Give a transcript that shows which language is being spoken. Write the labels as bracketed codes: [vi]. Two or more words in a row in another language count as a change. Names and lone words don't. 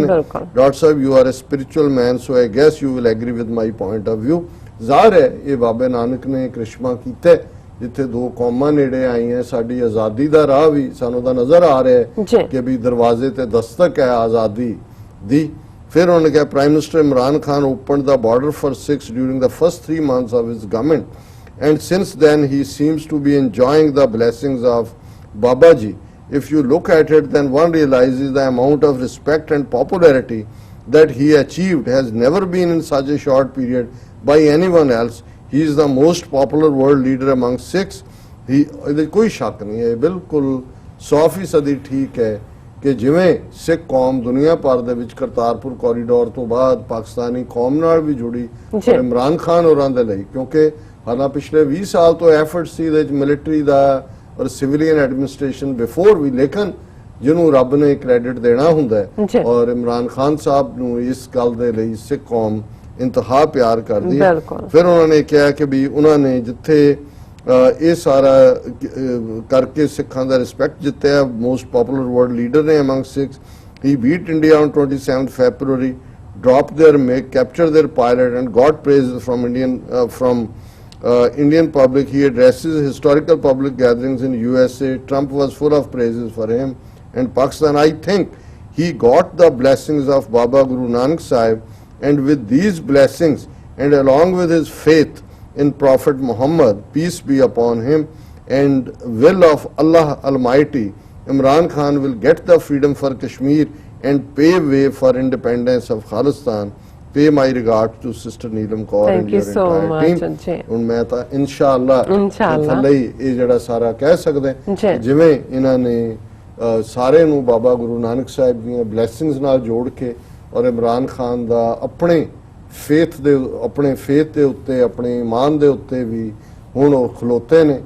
[en] Doctor Sahib, you are a spiritual man, so I guess you will agree with my point of view. [pa] ਜ਼ਾਹਰ ਹੈ ਇਹ ਬਾਬੇ ਨਾਨਕ ਨੇ ਕ੍ਰਿਸ਼ਮਾ ਕੀਤਾ ਜਿੱਥੇ ਦੋ ਕੌਮਾਂ ਨੇੜੇ ਆਈਆਂ, ਸਾਡੀ ਆਜ਼ਾਦੀ ਦਾ ਰਾਹ ਵੀ ਸਾਨੂੰ ਤਾਂ ਨਜ਼ਰ ਆ ਰਿਹਾ ਹੈ ਕਿ ਵੀ ਦਰਵਾਜ਼ੇ ਤੇ ਦਸਤਕ ਹੈ ਆਜ਼ਾਦੀ ਦੀ। ਫਿਰ ਉਹਨੇ ਕਿਹਾ [en] Prime Minister Imran Khan opened the border for Sikhs during the first 3 months of his government, and since then he seems to be enjoying the blessings of Babaji. If you look at it, then one realizes the amount of respect and popularity that he achieved has never been in such a short period by anyone else. He is the most popular world leader among Sikhs. [hi] कोई शक नहीं है, बिल्कुल 100% ठीक है [pa] ਕਿ ਜਿਵੇਂ ਸਿੱਖ ਕੌਮ ਦੁਨੀਆ ਭਰ ਦੇ ਵਿੱਚ ਕਰਤਾਰਪੁਰ ਕੋਰੀਡੋਰ ਤੋਂ ਬਾਅਦ ਪਾਕਿਸਤਾਨੀ ਕੌਮ ਨਾਲ ਵੀ ਜੁੜੀ ਜੀ। ਔਰ ਇਮਰਾਨ ਖਾਨ ਹੋਰਾਂ ਦੇ ਲਈ, ਕਿਉਂਕਿ ਹਾਲਾਂ ਪਿਛਲੇ 20 ਸਾਲ ਤੋਂ ਐਫਰਟ ਸੀ ਇਹਦੇ ਵਿੱਚ ਮਿਲਟਰੀ ਦਾ ਔਰ [en] civilian administration before [pa] ਵੀ, ਲੇਕਿਨ ਜਿਹਨੂੰ ਰੱਬ ਨੇ ਕ੍ਰੈਡਿਟ ਦੇਣਾ ਹੁੰਦਾ ਜੀ। ਹੈ ਔਰ ਇਮਰਾਨ ਖਾਨ ਸਾਹਿਬ ਨੂੰ ਇਸ ਗੱਲ ਦੇ ਲਈ ਸਿੱਖ ਕੌਮ ਇੰਤਹਾ ਪਿਆਰ ਕਰਦੀ ਹੈ। ਬਿਲਕੁਲ। ਫਿਰ ਉਹਨਾਂ ਨੇ ਕਿਹਾ ਕਿ ਵੀ ਉਹਨਾਂ ਨੇ ਜਿੱਥੇ ਇਹ ਸਾਰਾ ਕਰਕੇ ਸਿੱਖਾਂ ਦਾ ਰਿਸਪੈਕਟ ਜਿੱਤਿਆ, [en] most popular world leader ne among Sikhs, he beat India on 27 February, dropped their MiG, captured their pilot and got praise from Indian public. He addresses historical public gatherings in USA. Trump was full of praises for him and Pakistan. I think he got the blessings of Baba Guru Nanak Sahib, and with these blessings and along with his faith in Prophet Muhammad, peace be upon him, and will of Allah Almighty, Imran Khan will get the freedom for Kashmir and pave way for independence of Khalistan. Pay my regards to Sister Neelam Kaur Thank and you your so entire much, team. [pa] ਜੀ। ਹੁਣ ਮੈਂ ਤਾਂ ਇਨਸ਼ਾਅੱਲਾ ਥੱਲੇ ਹੀ ਇਹ ਜਿਹੜਾ ਸਾਰਾ ਕਹਿ ਸਕਦੇ ਜੀ। ਜਿਵੇਂ ਇਹਨਾਂ ਨੇ ਸਾਰੇ ਨੂੰ ਬਾਬਾ ਗੁਰੂ ਨਾਨਕ ਸਾਹਿਬ ਦੀਆਂ ਬਲੇਸਿੰਗਸ ਨਾਲ ਜੋੜ ਕੇ ਔਰ ਇਮਰਾਨ ਖਾਨ ਦਾ ਆਪਣੇ ਫੇਥ ਦੇ ਉੱਤੇ, ਆਪਣੇ ਈਮਾਨ ਦੇ ਉੱਤੇ ਵੀ ਹੁਣ ਉਹ ਖਲੋਤੇ ਨੇ।